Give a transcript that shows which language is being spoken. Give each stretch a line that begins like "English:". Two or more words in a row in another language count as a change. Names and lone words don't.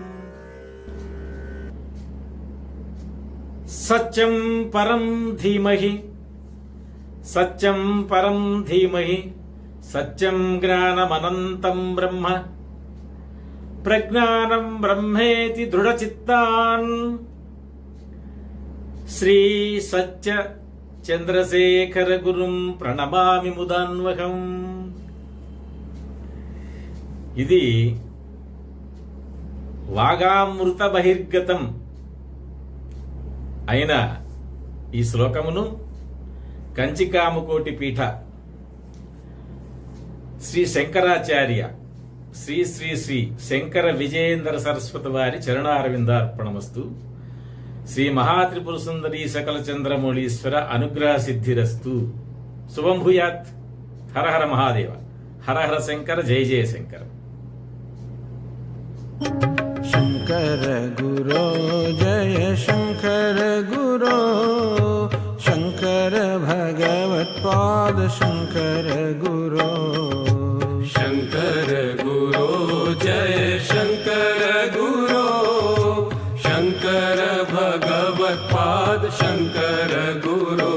Sanskrit: सत्यं परं धीमहि सत्यं परं धीमहि सत्यं ज्ञानमनन्तं ब्रह्म प्रज्ञानं ब्रह्मेति दृढचित्तान् श्री सत्य चंद्रशेखर गुरुं प्रणमामि मुदान्वहम्।
Telugu: ఇది వాగామృత బహిర్గతం అయిన ఈ శ్లోకమును కంచికామకోటి పీఠ శ్రీ శంకరాచార్య శ్రీ శ్రీ శ్రీ శంకర విజయేంద్ర సరస్వతి వారి చరణారవిందార్పణమస్తు।
Sanskrit: श्री महात्रिपुर सुन्दरी सकल चन्द्रमौलीश्वर अनुग्रह सिद्धिरस्तु। शुभं भूयात्। हर हर महादेव, हर हर शङ्कर, जय जय शङ्कर। शंकर गुरो जय शंकर गुरो, शंकर भगवत्पाद शंकर गुरो। शंकर गुरो जय शंकर गुरो, शंकर भगवत्पाद शंकर गुरो।